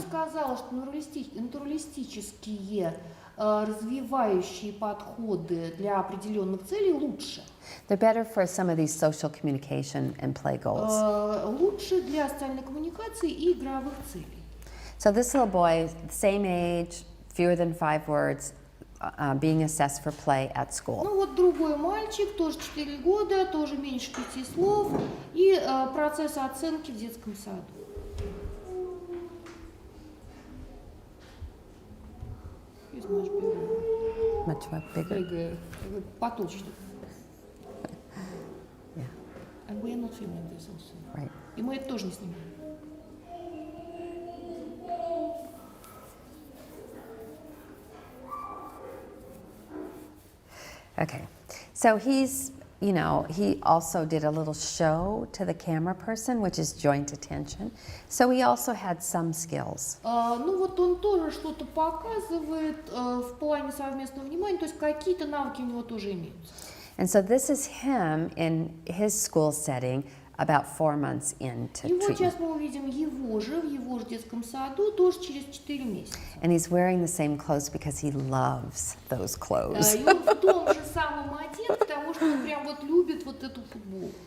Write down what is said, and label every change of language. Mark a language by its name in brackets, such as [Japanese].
[Russian] сказала, что натуралистические развивающие подходы для определенных целей лучше. [English] They're better for some of these social communication and play goals. [Russian] Лучше для социальной коммуникации и игровых целей. [English] So this little boy, same age, fewer than 5 words, being assessed for play at school. [Russian] Ну вот другой мальчик, тоже 4 года, тоже меньше 5 слов, и процесс оценки в детском саду. [English] He's much bigger. Much bigger. Bigger. [Russian] Потолще. [English] Yeah, And we are not filming this also. right. [Russian] И мы это тоже не снимаем. [English] Okay, so he's, he also did a little show to the camera person, which is joint attention. So he also had some skills. [Russian] Ну вот он тоже что-то показывает в плане совместного внимания, то есть какие-то навыки у него тоже имеются. [English] And so this is him in his school setting about 4 months into [Russian] И вот [English] treatment. [Russian] сейчас мы увидим его же в его же детском саду тоже через 4 месяца. [English] And he's wearing the same clothes because he loves those clothes. [Russian] И он в том же самом одет, потому что он прям вот любит вот эту футболку.